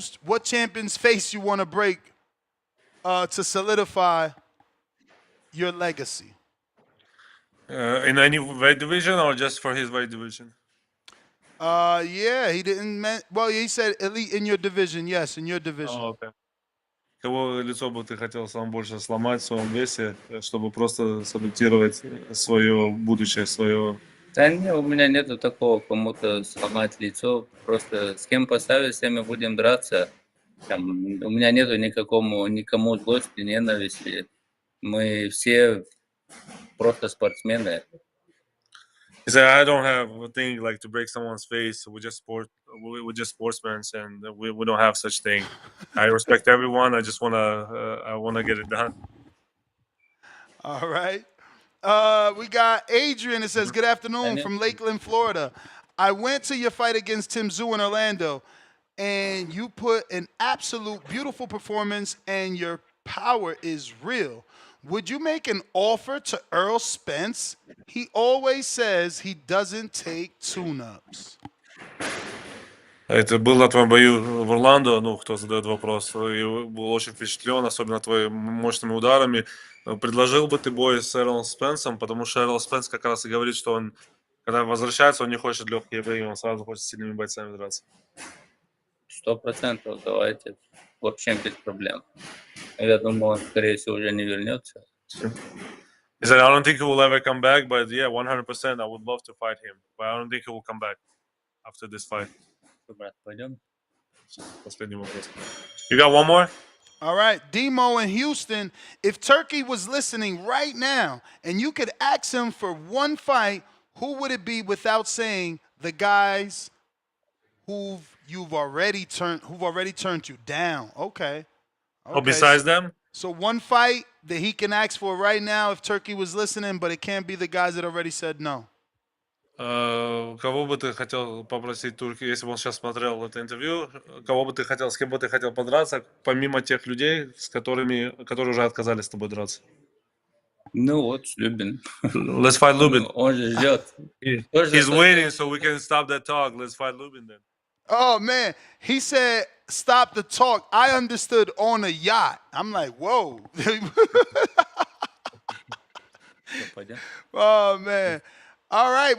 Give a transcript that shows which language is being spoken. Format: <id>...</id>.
<en>What champion's face you want to break to solidify your legacy? In any weight division or just for his weight division? Yeah, he didn't well, he said elite in your division. Yes, in your division. Okay.</en> <ru>Кого лицо бы ты хотел сам больше сломать в своем весе, чтобы просто саботировать свое будущее, свое... Да нет, у меня нету такого, кому-то сломать лицо. Просто с кем поставить, с теми будем драться. Там, у меня нету никому злости, ненависти. Мы все просто спортсмены.</ru> <en>He said, I don't have a thing like to break someone's face. We're just sportsmen, and we don't have such thing. I respect everyone. I just wanna get it done. All right. We got Adrian that says, "Good afternoon from Lakeland, Florida. I went to your fight against Tim Tszyu in Orlando, and you put an absolute beautiful performance, and your power is real. Would you make an offer to Errol Spence? He always says he doesn't take tune-ups.</en> <ru>Это был на твоем бою в Орландо, ну, кто задает вопрос, и был очень впечатлен, особенно твоими мощными ударами. Предложил бы ты бой с Эрролом Спенсом, потому что Эррол Спенс как раз и говорит, что он, когда возвращается, он не хочет легкие бои, он сразу хочет с сильными бойцами драться. 100%, давайте. Вообще без проблем. Я думаю, он, скорее всего, уже не вернется.</ru> <en>He said, I don't think he will ever come back, but yeah, 100%, I would love to fight him, but I don't think he will come back after this fight.</en> <ru>Брат, пойдем? Последний вопрос.</ru> <en>You got one more? All right, Demo in Houston, if Turkey was listening right now and you could ask him for one fight, who would it be without saying the guys who've already turned you down? Okay. Oh, besides them? So one fight that he can ask for right now if Turkey was listening, but it can't be the guys that already said no.</en> <ru>Кого бы ты хотел попросить Турки, если бы он сейчас смотрел это интервью, кого бы ты хотел, с кем бы ты хотел подраться, помимо тех людей, которые уже отказались с тобой драться? Ну вот, Luben.</ru> <en>Let's fight Luben.</en> <ru>Он же ждет.</ru> <en>He's waiting, so we can stop that talk. Let's fight Luben then. Oh, man. He said, stop the talk. I understood on a yacht. I'm like, whoa. Oh, man. All right.</en>